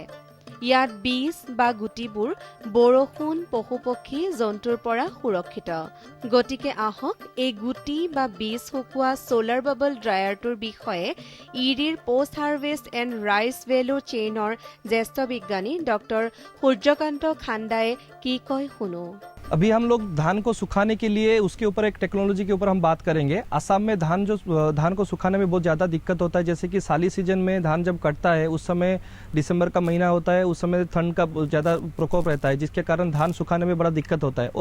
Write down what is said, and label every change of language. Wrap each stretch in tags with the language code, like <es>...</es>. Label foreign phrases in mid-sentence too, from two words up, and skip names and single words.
<as>ইয়াত বীজ বা গুটিবোৰ বৰষুণ, পশুপক্ষী, জন্তুৰ পৰা সুৰক্ষিত। গতিকে আহক এই গুটি বা বীজ শুকোৱা</as> <en>solar bubble dryerটোৰ</en> <as>বিষয়ে ইৰিৰ</as> <en>post harvest and rice value chainৰ</en> <as>জ্যেষ্ঠ বিজ্ঞানী ডক্টৰ সূৰ্যকান্ত খান্দাই কি কয় শুনো।</as> <hi>अभी हम लोग धान को सुखाने के लिए उसके ऊपर एक टेक्नोलॉजी के ऊपर हम बात करेंगे। असम में धान को सुखाने में बहुत ज़्यादा दिक्कत होता है। जैसे कि साली सीजन में धान जब कटता है उस समय दिसंबर का महीना होता है, उस समय ठंड का ज़्यादा प्रकोप रहता है जिसके कारण धान सुखाने में बड़ा दिक्कत होता है।</hi>